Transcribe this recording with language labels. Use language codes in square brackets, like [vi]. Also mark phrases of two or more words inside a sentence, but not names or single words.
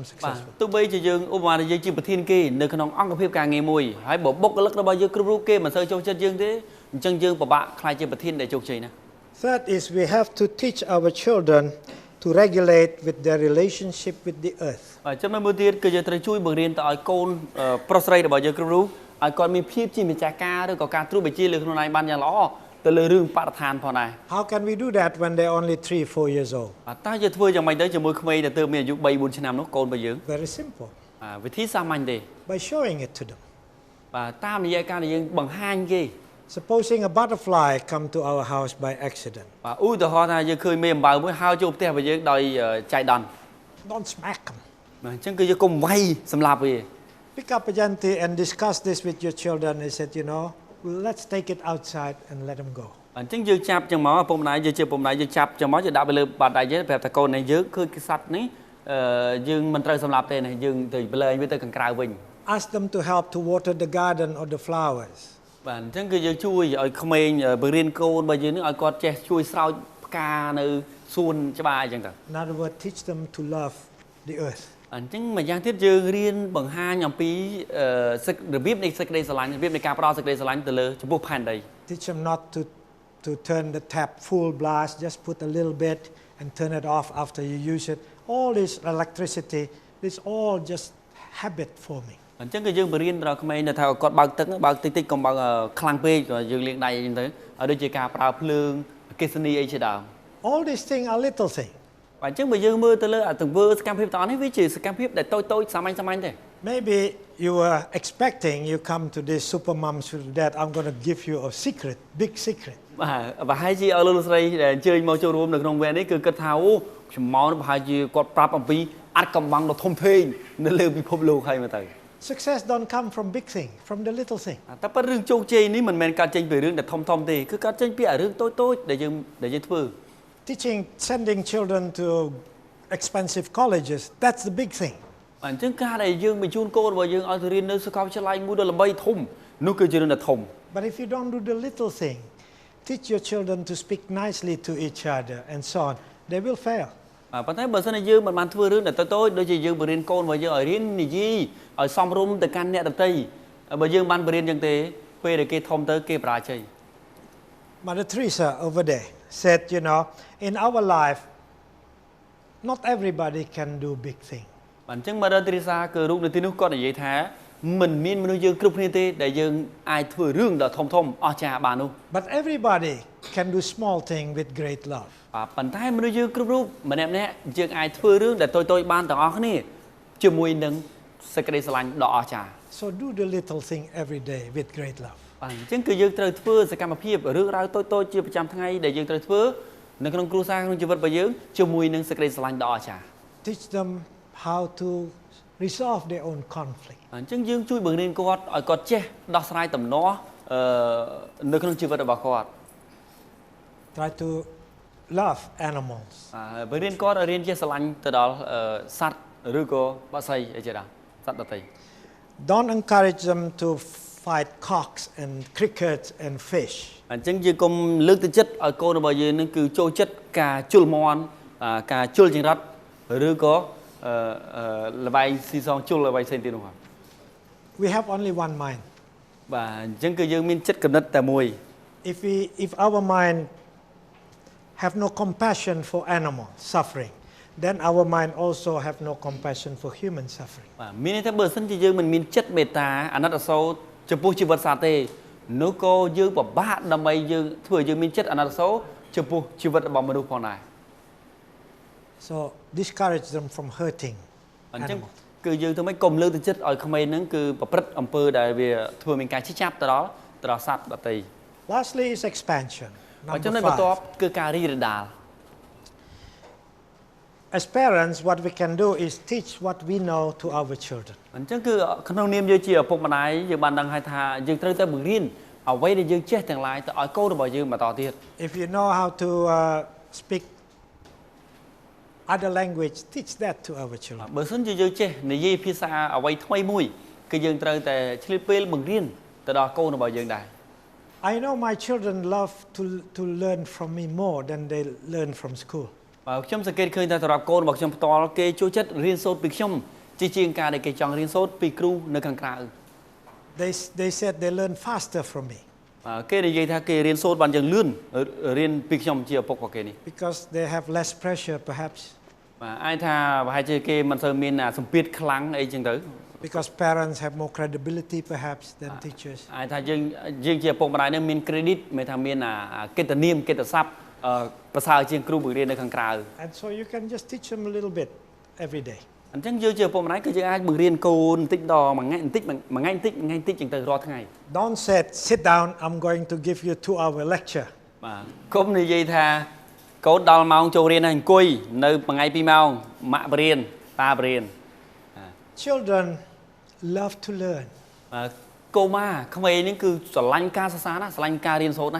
[km] បាទ [en] successful. [km] ទោះបីជាយើងឧបមាថាយើងជាប្រធានគេនៅក្នុងអង្គភាពការងារមួយហើយបើបុគ្គលិករបស់យើងគ្រប់រូបគេមិនសូវចូលចិត្តយើងទេអញ្ចឹងយើងពិបាកខ្លាចជាប្រធានដែលជោគជ័យណា [en] Third is we have to teach our children to regulate with their relationship with the earth. [km] បាទចំណុចមួយទៀតគឺយើងត្រូវជួយបង្រៀនទៅឲ្យកូនប្រុសស្រីរបស់យើងគ្រប់រូបឲ្យគាត់មានភាពជាម្ចាស់ការឬក៏ការត្រួតបញ្ជាលើខ្លួនឯងបានយ៉ាងល្អទៅលើរឿងបរិស្ថានផងដែរ [en] How can we do that when they're only 3-4 years old? [km] បាទតើយើងធ្វើយ៉ាងម៉េចទៅជាមួយក្មេងដែលទើបមានអាយុ3-4ឆ្នាំនោះកូនរបស់យើង [en] Very simple. [km] វិធីសាមញ្ញទេ [en] By showing it to them. [km] បាទតាមរយៈការដែលយើងបង្ហាញគេ [en] Supposing a butterfly come to our house by accident. [km] បាទឧទាហរណ៍ថាយើងឃើញមេអំបៅមួយហើរចូលផ្ទះរបស់យើងដោយចៃដន្យ [en] Don't smack them. [km] បាទអញ្ចឹងគឺយើងកុំវាយសម្លាប់វា [en] Pick up a gently and discuss this with your children. They said, let's take it outside and let them go. [km] អញ្ចឹងយើងចាប់ចឹងមកពុកម្ដាយយើងជាពុកម្ដាយយើងចាប់ចឹងមកយើងដាក់វាលើបាតដៃយើងប្រាប់ថាកូនnàyយើងឃើញសត្វនេះយើងមិនត្រូវសម្លាប់ទេណាយើងទៅបលែងវាទៅខាងក្រៅវិញ [en] Ask them to help to water the garden or the flowers. [km] បាទអញ្ចឹងគឺយើងជួយឲ្យក្មេងបង្រៀនកូនរបស់យើងនឹងឲ្យគាត់ចេះជួយស្រោចផ្កានៅសួនច្បារអញ្ចឹងទៅ [en] In other words, teach them to love the earth. [km] អញ្ចឹងម្យ៉ាងទៀតយើងរៀនបង្ហាញអំពីរបៀបនៃសេចក្តីស្រឡាញ់របៀបនៃការផ្ដល់សេចក្តីស្រឡាញ់ទៅលើចំពោះផែនដី [en] Teach them not to turn the tap full blast, just put a little bit and turn it off after you use it. All this electricity, this all just habit forming. [km] អញ្ចឹងគឺយើងបរៀនដល់ក្មេងថាគាត់បើកទឹកបើកតិចតិចកុំបើកខ្លាំងពេកក៏យើងលាងដៃអញ្ចឹងទៅហើយដូចជាការប្រើភ្លើងអគ្គិសនីអីជាដើម [en] All these things are little things. [km] បាទអញ្ចឹងបើយើងមើលទៅលើទង្វើសកម្មភាពទាំងអស់នេះវាជាសកម្មភាពដែលតូចសាមញ្ញទេ [en] Maybe you were expecting you come to this super moms that I'm going to give you a secret, big secret. [km] បាទប្រហែលជាឲ្យលោកស្រីដែលអញ្ជើញមកចូលរួមនៅក្នុងវគ្គនេះគឺគិតថាអូខ្ញុំមកប្រហែលជាគាត់ប្រាប់អំពីអាត់កំបាំងដ៏ធំធេងនៅលើពិភពលោកហើយមកទៅ [en] Success don't come from big thing, from the little thing. [km] តែប៉ុន្តែរឿងជោគជ័យនេះមិនមែនកើតចេញពីរឿងដែលធំទេគឺកើតចេញពីរឿងតូចដែលយើងធ្វើ [en] Sending children to expensive colleges, that's the big thing. [km] អញ្ចឹងការដែលយើងបញ្ជូនកូនរបស់យើងឲ្យទៅរៀននៅសាកលវិទ្យាល័យមួយដ៏ល្បីធំនោះគឺជារឿងដែលធំ [en] But if you don't do the little thing, teach your children to speak nicely to each other and so on, they will fail. [km] ប៉ុន្តែបើសិនជាយើងមិនបានធ្វើរឿងដែលតូចដូចជាយើងបរៀនកូនរបស់យើងឲ្យរៀននិយាយឲ្យសមរម្យទៅកាន់អ្នកដទៃបើយើងបានបរៀនយ៉ាងទេពេលដែលគេធំទៅគេបរាជ័យ [en] Mother Teresa over there said, in our life, not everybody can do big thing. [km] អញ្ចឹង Mother Teresa គឺរូបនៅទីនោះគាត់និយាយថាមិនមានមនុស្សយើងគ្រប់គ្នាទេដែលយើងអាចធ្វើរឿងដ៏ធំអស្ចារ្យបាននោះ [en] But everybody can do small thing with great love. [km] ប៉ុន្តែមនុស្សយើងគ្រប់រូបម្នាក់យើងអាចធ្វើរឿងដែលតូចបានទាំងអស់គ្នាជាមួយនឹងសេចក្តីស្រឡាញ់ដ៏អស្ចារ្យ [en] So do the little thing every day with great love. [km] បាទអញ្ចឹងគឺយើងត្រូវធ្វើសកម្មភាពរឿងរ៉ាវតូចជាប្រចាំថ្ងៃដែលយើងត្រូវធ្វើនៅក្នុងគ្រួសារក្នុងជីវិតរបស់យើងជាមួយនឹងសេចក្តីស្រឡាញ់ដ៏អស្ចារ្យ [en] Teach them how to resolve their own conflict. [km] អញ្ចឹងយើងជួយបង្រៀនគាត់ឲ្យគាត់ចេះដោះស្រាយទំនាស់នៅក្នុងជីវិតរបស់គាត់ [en] Try to love animals. [km] បង្រៀនគាត់ឲ្យរៀនចេះស្រឡាញ់ទៅដល់សត្វឬក៏បក្សីអីជាដើមសត្វដទៃ [en] Don't encourage them to fight cocks and crickets and fish. [km] អញ្ចឹងយើងកុំលើកទឹកចិត្តឲ្យកូនរបស់យើងនឹងគឺចូលចិត្តការជុលមាន់ការជុលចង្រិតឬក៏ល្បែងស៊ីសងជុលល្បែងផ្សេងទៀតនោះ [en] We have only one mind. [km] បាទអញ្ចឹងគឺយើងមានចិត្តគំនិតតែមួយ [en] If our mind have no compassion for animal suffering, then our mind also have no compassion for human suffering. [km] បាទមានន័យថាបើសិនជាយើងមិនមានចិត្តមេត្តាអាណិតអាសូរចំពោះជីវិតសត្វទេនោះក៏យើងពិបាកដើម្បីយើងធ្វើយើងមានចិត្តអាណិតអាសូរចំពោះជីវិតរបស់មនុស្សផងដែរ [en] So discourage them from hurting [km] អញ្ចឹង [en] animals. [km] គឺយើងធ្វើម៉េចកុំលើកទឹកចិត្តឲ្យក្មេងហ្នឹងគឺប្រព្រឹត្តអំពើដែលវាធ្វើមានការឈឺចាប់ទៅដល់សត្វដទៃ [en] Lastly is expansion. [km] អញ្ចឹងនៅបន្ទាប់គឺការរីករាលដាល [en] As parents, what we can do is teach what we know to our children. [km] អញ្ចឹងគឺក្នុងនាមយើងជាឪពុកម្ដាយយើងបានដឹងហើយថាយើងត្រូវតែបង្រៀនអ្វីដែលយើងចេះទាំងឡាយទៅឲ្យកូនរបស់យើងបន្តទៀត [en] If you know how to speak other language, teach that to our children. [km] បើសិនជាយើងចេះនិយាយភាសាអ្វីថ្មីមួយគឺយើងត្រូវតែឆ្លៀតពេលបង្រៀនទៅដល់កូនរបស់យើងដែរ [en] I know my children love to learn from me more than they learn from school. [km] ខ្ញុំសង្កេតឃើញថាសម្រាប់កូនរបស់ខ្ញុំផ្ទាល់គេចូលចិត្តរៀនសូត្រពីខ្ញុំជាងការដែលគេចង់រៀនសូត្រពីគ្រូនៅខាងក្រៅ [en] They said they learn faster from me. [km] គេនិយាយថាគេរៀនសូត្របានយ៉ាងលឿនរៀនពីខ្ញុំជាឪពុករបស់គេនេះ [en] Because they have less pressure perhaps. [km] អាចថាប្រហែលជាគេមិនសូវមានសម្ពាធខ្លាំងអីចឹងទៅ [en] Because parents have more credibility perhaps than teachers. [km] អាចថាយើងជាឪពុកម្ដាយនឹងមាន credit មានថាមានកិត្តិនាមកិត្តិស័ព្ទប្រសើរជាងគ្រូបង្រៀននៅខាងក្រៅ [en] And so you can just teach them a little bit every day. [km] អញ្ចឹងយើងជាឪពុកម្ដាយគឺយើងអាចបង្រៀនកូនបន្តិចដល់មួយថ្ងៃបន្តិចចឹងទៅរាល់ថ្ងៃ [en] Don't say sit down I'm going to give you 2-hour lecture. [km] បាទកុំនិយាយថាកូនដល់ម៉ោងចូលរៀនហើយអង្គុយនៅមួយថ្ងៃ2ម៉ោងម៉ាក់បរៀនតាបរៀន [en] Children love to learn. [km] កុមារក្មេងនេះគឺស្រឡាញ់ការសិក្សាណាស្រឡាញ់ការរៀនសូត្រណា